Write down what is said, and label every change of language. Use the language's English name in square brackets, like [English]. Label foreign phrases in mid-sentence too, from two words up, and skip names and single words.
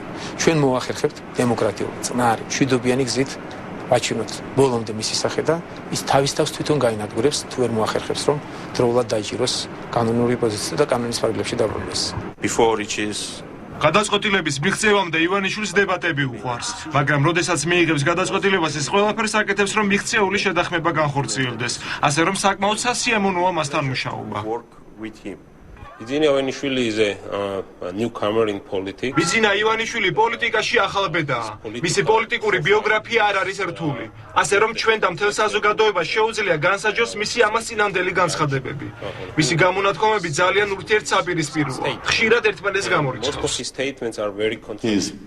[Georgian] ჩვენ მოახერხებთ დემოკრატიული, წყნარი, მშვიდობიანი გზით ვაჩვენოთ ბოლომდე მისი სახე და ის თავის თავს თვითონ გაინადგურებს თუ ვერ მოახერხებს რომ დროულად დაიჭიროს კანონური პოზიცია და კანონის ფარგლებში დაბრუნდეს. გადაწყვეტილების მიღწევამდე ივანიშვილის დებატები უყვარს, მაგრამ როდესაც მიიღებს გადაწყვეტილებას ის ყველაფერს აკეთებს რომ მიღწეული შედახმება განხორციელდეს, ასე რომ საკმაოდ სასიამოვნოა მასთან მუშაობა. [English] Bidzina Ivaniashvili is a newcomer in politics. [Georgian] Bidzina Ivaniashvili პოლიტიკაში ახალბედაა. მისი პოლიტიკური ბიოგრაფია არ არის რთული. ასე რომ ჩვენ და მთელ საზოგადოებას შეუძლია განსაჯოს მისი ამას წინანდელი განცხადებები. მისი გამონათქვამები ძალიან ურთიერთსაპირისპიროა. ხშირად ერთმანეთს გამორიცხავს. [English] Most of his statements are very